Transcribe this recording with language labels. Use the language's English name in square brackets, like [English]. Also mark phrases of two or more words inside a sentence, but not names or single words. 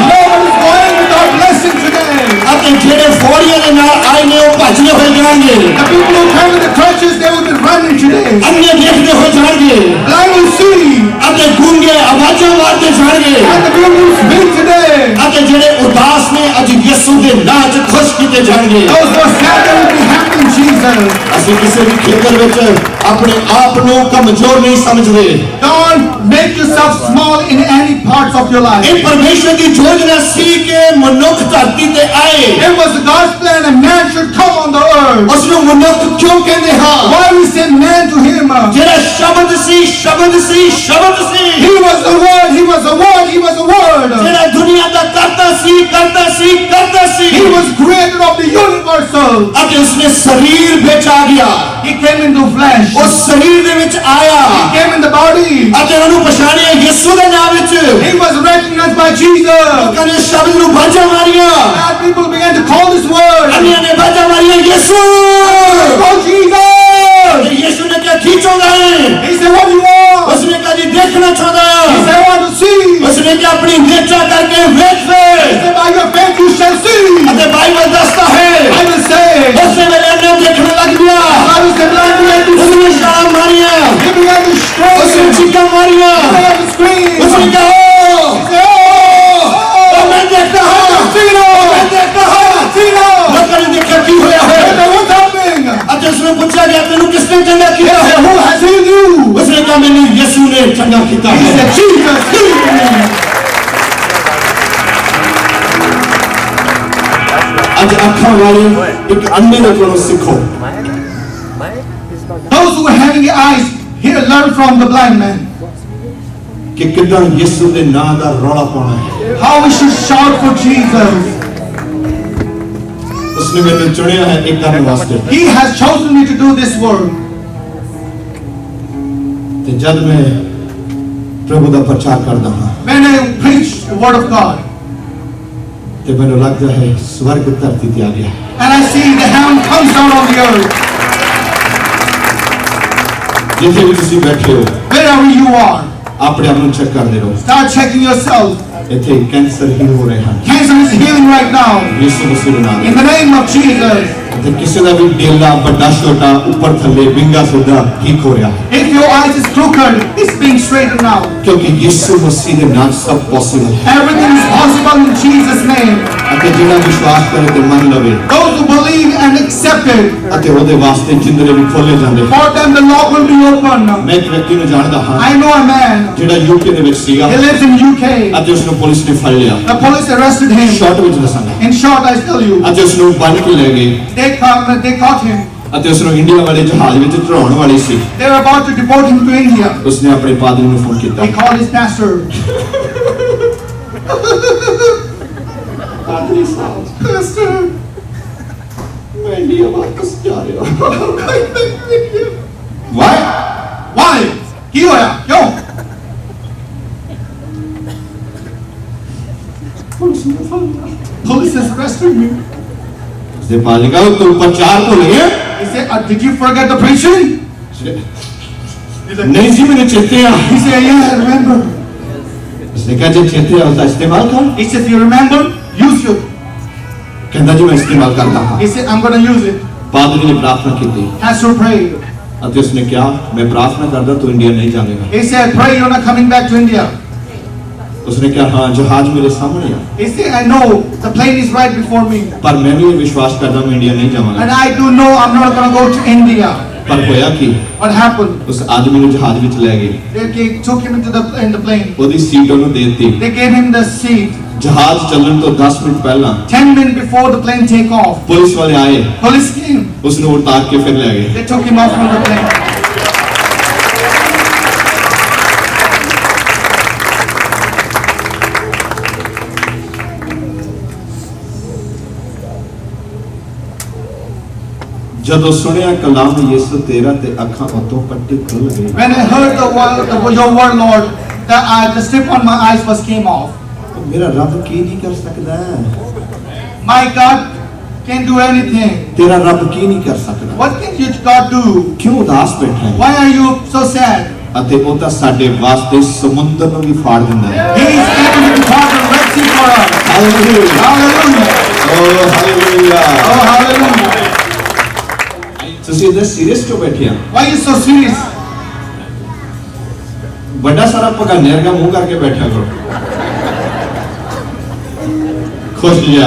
[English] No one is going without blessing today. [Punjabi] ਅਤੇ ਜਿਹੜੇ ਫੌੜੀਆਂ ਦੇ ਨਾਲ ਆਏ ਨੇ ਉਹ ਭੱਜਦੇ ਹੋਏ ਜਾਣਗੇ [English] The people who come to the churches, they will be running today. [Punjabi] ਅੰਨੇ ਦੇਖਦੇ ਹੋਏ ਜਾਣਗੇ [English] Blind will see, [Punjabi] ਅਤੇ ਗੂੰਗੇ ਆਵਾਜ਼ਾਂ ਮਾਰਦੇ ਜਾਣਗੇ [English] and the people will speak today. [Punjabi] ਅਤੇ ਜਿਹੜੇ ਉਦਾਸ ਨੇ ਅੱਜ ਯਿਸੂ ਦੇ ਨਾਂ 'ਚ ਖੁਸ਼ ਕੀਤੇ ਜਾਣਗੇ [English] Those who are sad, they will be happy in Jesus. [Punjabi] ਅਸੀਂ ਕਿਸੇ ਵੀ ਖੇਤਰ ਵਿੱਚ ਆਪਣੇ ਆਪ ਨੂੰ ਕਮਜ਼ੋਰ ਨਹੀਂ ਸਮਝਦੇ [English] Don't make yourself small in any parts of your life. [Punjabi] ਇਹ ਪਰਮੇਸ਼ਰ ਦੀ ਯੋਜਨਾ ਸੀ ਕਿ ਮਨੁੱਖ ਧਰਤੀ ਤੇ ਆਏ [English] It was God's plan a man should come on the earth. [Punjabi] ਉਸ ਨੂੰ ਮਨੁੱਖ ਕਿਉਂ ਕਹਿੰਦੇ ਹਾਂ [English] Why we send man to him? [Punjabi] ਜਿਹੜਾ ਸ਼ਬਦ ਸੀ ਸ਼ਬਦ ਸੀ ਸ਼ਬਦ ਸੀ [English] He was the word, he was the word, he was the word. [Punjabi] ਜਿਹੜਾ ਦੁਨੀਆ ਦਾ ਕਰਤਾ ਸੀ ਕਰਤਾ ਸੀ ਕਰਤਾ ਸੀ [English] He was creator of the universal. [Punjabi] ਅਤੇ ਉਸਨੇ ਸਰੀਰ ਵਿੱਚ ਆ ਗਿਆ [English] He came into flesh. [Punjabi] ਉਹ ਸਰੀਰ ਦੇ ਵਿੱਚ ਆਇਆ [English] He came in the body. [Punjabi] ਅਤੇ ਉਹਨੂੰ ਪਛਾਣਿਆ ਯਿਸੂ ਦੇ ਨਾਮ ਵਿੱਚ [English] He was recognized by Jesus. [Punjabi] ਲੋਕਾਂ ਨੇ ਸ਼ਬਦ ਨੂੰ ਬਾਜਾਂ ਮਾਰੀਆਂ [English] And people began to call this word, [Punjabi] ਅੰਨਿਆਂ ਨੇ ਬਾਜਾਂ ਮਾਰੀਆਂ ਯਿਸੂ [English] oh Jesus. [Punjabi] ਤੇ ਯਿਸੂ ਨੇ ਕਿਹਾ ਕੀ ਚਾਹੁੰਦਾ ਹੈ [English] He said, what do you want? [Punjabi] ਉਸਨੇ ਕਿਹਾ ਜੀ ਦੇਖਣਾ ਚਾਹੁੰਦਾ [English] He said, I want to see. [Punjabi] ਉਸਨੇ ਕਿਹਾ ਆਪਣੀ ਨਿਚਾ ਕਰਕੇ ਵੇਖ ਲੈ [English] He said, by your faith you shall see. [Punjabi] ਅਤੇ ਬਾਈਬਲ ਦੱਸਦਾ ਹੈ [English] I will say, [Punjabi] ਉਸੇ ਵੇਲੇ ਅੰਨਾ ਦੇਖਣ ਲੱਗ ਗਿਆ [English] I will say, blind began to see. [Punjabi] ਉਸਨੇ ਛਾਲਾਂ ਮਾਰੀਆਂ [English] He began to [Punjabi] ਉਸਨੇ [English] scream. [Punjabi] ਚੀਕਾਂ ਮਾਰੀਆਂ [English] He began to scream. [Punjabi] ਉਸਨੇ [English] He [Punjabi] ਕਿਹਾ [English] said, [Punjabi] ਉਹ ਮੈਂ ਦੇਖਦਾ ਹਾਂ ਮੈਂ ਦੇਖਦਾ ਹਾਂ ਲੋਕਾਂ ਨੇ ਦੇਖਿਆ ਕੀ ਹੋਇਆ ਹੈ [English] what's happening? [Punjabi] ਅਤੇ ਉਸਨੇ ਪੁੱਛਿਆ ਗਿਆ ਤੈਨੂੰ ਕਿਸਨੇ ਚੰਗਾ [English] He [Punjabi] ਕੀਤਾ ਹੈ [English] said, who has healed you? [Punjabi] ਉਸਨੇ ਕਿਹਾ ਮੈਨੂੰ ਯਿਸੂ ਨੇ ਚੰਗਾ ਕੀਤਾ [English] He [Punjabi] ਹੈ [English] said, Jesus healed me. [Punjabi] ਅੱਜ ਅੱਖਾਂ ਵਾਲੇ ਇੱਕ ਅੰਨੇ ਦੇ ਕੋਲੋਂ ਸਿੱਖੋ [English] Those who are having eyes, here learn from the blind man. [Punjabi] ਕਿ ਕਿੱਦਾਂ ਯਿਸੂ ਦੇ ਨਾਂ ਦਾ ਰੌਲਾ ਪਾਉਣਾ ਹੈ [English] How we should shout for Jesus. [Punjabi] ਉਸਨੇ ਮੈਨੂੰ ਚੁਣਿਆ ਹੈ ਇਹ ਕਰਨ ਵਾਸਤੇ [English] He has chosen me to do this work. [Punjabi] ਤੇ ਜਦ ਮੈਂ ਪ੍ਰਭੂ ਦਾ ਪ੍ਰਚਾਰ ਕਰਦਾ ਹਾਂ [English] when I preach the word of God, [Punjabi] ਤੇ ਮੈਨੂੰ ਲੱਗਦਾ ਹੈ ਸਵਰਗ ਧਰਤੀ ਤੇ ਆ ਗਿਆ [English] and I see the heaven comes down on the earth. [Punjabi] ਜਿੱਥੇ ਵੀ ਤੁਸੀਂ ਬੈਠੇ ਹੋ [English] Wherever you are, [Punjabi] ਆਪਣੇ ਆਪ ਨੂੰ ਚੈੱਕ ਕਰਦੇ ਰਹੋ [English] start checking yourself. [Punjabi] ਇੱਥੇ ਕੈਂਸਰ ਹੀ ਹੋ ਰਹੇ ਹਨ [English] Cancer is healing right now. [Punjabi] ਯਿਸੂ ਮਸੀਹ ਦੇ ਨਾਮ [English] In the name of Jesus. [Punjabi] ਤੇ ਕਿਸੇ ਦਾ ਵੀ ਡੇਲਾ ਵੱਡਾ ਛੋਟਾ ਉੱਪਰ ਥੱਲੇ ਵਿੰਗਾ ਸਿੱਧਾ ਠੀਕ ਹੋ ਰਿਹਾ ਹੈ [English] If your eyes is crooked, it's being straightened now. [Punjabi] ਕਿਉਂਕਿ ਯਿਸੂ ਮਸੀਹ ਦੇ ਨਾਮ ਸਭ ਪੋਸੀਬਲ ਹੈ [English] Everything is possible in Jesus' name. [Punjabi] ਅਤੇ ਜਿਹੜਾ ਵਿਸ਼ਵਾਸ ਕਰੇ ਤੇ ਮੰਨ ਲਵੇ [English] Those who believe and accept it, [Punjabi] ਅਤੇ ਉਹਦੇ ਵਾਸਤੇ ਜਿੰਦਰੇ ਵੀ ਖੋਲੇ ਜਾਂਦੇ ਹਨ [English] for them the Lord will be open. [Punjabi] ਮੈਂ ਇੱਕ ਵਿਅਕਤੀ ਨੂੰ ਜਾਣਦਾ ਹਾਂ [English] I know a man. [Punjabi] ਜਿਹੜਾ ਯੂਕੇ ਦੇ ਵਿੱਚ ਸੀਗਾ [English] He lives in UK. [Punjabi] ਅਤੇ ਉਸ ਨੂੰ ਪੁਲਿਸ ਨੇ ਫੜ ਲਿਆ [English] The police arrested him. [Punjabi] ਸ਼ਾਰਟ ਵਿੱਚ ਦੱਸਾਂਗਾ [English] In short, I tell you, [Punjabi] ਅਤੇ ਉਸ ਨੂੰ ਬੰਨ ਕੇ ਲੈ ਗਏ [English] they caught him. [Punjabi] ਅਤੇ ਉਸ ਨੂੰ ਇੰਡੀਆ ਵਾਲੇ ਜਹਾਜ਼ ਵਿੱਚ ਚੜਾਉਣ ਵਾਲੀ ਸੀ [English] They were about to deport him to India. [Punjabi] ਉਸਨੇ ਆਪਣੇ ਪਾਦਰੀ ਨੂੰ ਫੋਨ ਕੀਤਾ [English] He called his pastor. [Punjabi] ਪਾਦਰੀ ਸਾਹਿਬ [English] Pastor, [Punjabi] ਮੈਂ ਇੰਡੀਆ ਵਾਪਸ ਜਾ ਰਿਹਾ [English] why? ਵਾਈ [Punjabi] Why? ਕੀ ਹੋਇਆ? ਕਿਉਂ? [English] Police has arrested me. [Punjabi] ਉਸਦੇ ਪਾਦਰੀ ਕਹਾ ਤੂੰ ਪ੍ਰਚਾਰ ਤੋਂ ਨਹੀਂ ਹੈ [English] He said, did you forget the preaching? [Punjabi] ਨਹੀਂ ਜੀ ਮੈਨੂੰ ਚੇਤੇ ਆ [English] He said, yeah, I remember. [Punjabi] ਉਸਨੇ ਕਿਹਾ ਜੇ ਚੇਤੇ ਆ ਉਸਦਾ ਇਸਤੇਮਾਲ ਕਰ [English] He said, you remember? Use it. [Punjabi] ਕਹਿੰਦਾ ਜੀ ਮੈਂ ਇਸਤੇਮਾਲ ਕਰਦਾ ਹਾਂ [English] He said, I'm going to use it. [Punjabi] ਪਾਦਰੀ ਨੇ ਪ੍ਰਾਰਥਨਾ ਕੀਤੀ [English] Pastor prayed. [Punjabi] ਅਤੇ ਉਸਨੇ ਕਿਹਾ ਮੈਂ ਪ੍ਰਾਰਥਨਾ ਕਰਦਾ ਤੂੰ ਇੰਡੀਆ ਨਹੀਂ ਜਾਵੇਗਾ [English] He said, pray you're not coming back to India. [Punjabi] ਉਸਨੇ ਕਿਹਾ ਹਾਂ ਜਹਾਜ਼ ਮੇਰੇ ਸਾਹਮਣੇ ਆ [English] He said, I know, the plane is right before me. [Punjabi] ਪਰ ਮੈਂ ਵੀ ਇਹ ਵਿਸ਼ਵਾਸ ਕਰਦਾ ਮੈਂ ਇੰਡੀਆ ਨਹੀਂ [English] And [Punjabi] ਜਾਵਾਂਗਾ [English] I do know I'm not going to go to India. [Punjabi] ਪਰ ਹੋਇਆ ਕੀ [English] What happened? [Punjabi] ਉਸ ਆਦਮੀ ਨੂੰ ਜਹਾਜ਼ ਵਿੱਚ ਲੈ ਗਏ [English] They took him in the plane. [Punjabi] ਉਹਦੀ ਸੀਟ ਉਹਨੂੰ ਦੇ ਦਿੱਤੀ [English] They gave him the seat. [Punjabi] ਜਹਾਜ਼ ਚੱਲਣ ਤੋਂ 10 ਮਿੰਟ ਪਹਿਲਾਂ [English] 10 minutes before the plane take off, [Punjabi] ਪੁਲਿਸ ਵਾਲੇ ਆਏ [English] police came. [Punjabi] ਉਸ ਨੂੰ ਉਤਾਰ ਕੇ ਫਿਰ ਲੈ ਗਏ [English] They took him off from the plane. [Punjabi] ਜਦੋਂ ਸੁਣਿਆ ਕਲਾਮ ਯਿਸੂ ਤੇਰਾ ਤੇ ਅੱਖਾਂ ਉਤੋਂ ਪੱਟੀ ਖੁੱਲ ਗਈ [English] When I heard your word, Lord, the strip on my eyes was came off. [Punjabi] ਮੇਰਾ ਰੱਬ ਕੀ ਨਹੀਂ ਕਰ ਸਕਦਾ [English] My God can do anything. [Punjabi] ਤੇਰਾ ਰੱਬ ਕੀ ਨਹੀਂ ਕਰ ਸਕਦਾ [English] What can your God do? [Punjabi] ਕਿਉਂ ਉਦਾਸ ਬੈਠਾ ਹੈ [English] Why are you so sad? [Punjabi] ਅਤੇ ਉਹ ਤਾਂ ਸਾਡੇ ਵਾਸਤੇ ਸਮੁੰਦਰ ਨੂੰ ਵੀ ਫਾੜ ਦਿੰਦਾ ਹੈ [English] He is able to part the Red Sea for us. [Punjabi] ਹਾਲੇਲੂਇਆ [English] Hallelujah. [Punjabi] ਓ ਹਾਲੇਲੂਇਆ [English] Oh, hallelujah. [Punjabi] ਤੁਸੀਂ ਇਹਦੇ ਸੀਰੀਅਸ ਕਿਉਂ ਬੈਠੇ ਆ [English] Why are you so serious? [Punjabi] ਵੱਡਾ ਸਾਰਾ ਪਗਾਨੇ ਵਰਗਾ ਮੂੰਹ ਕਰਕੇ ਬੈਠਿਆ ਕਰੋ ਖੁਸ਼ ਜਾ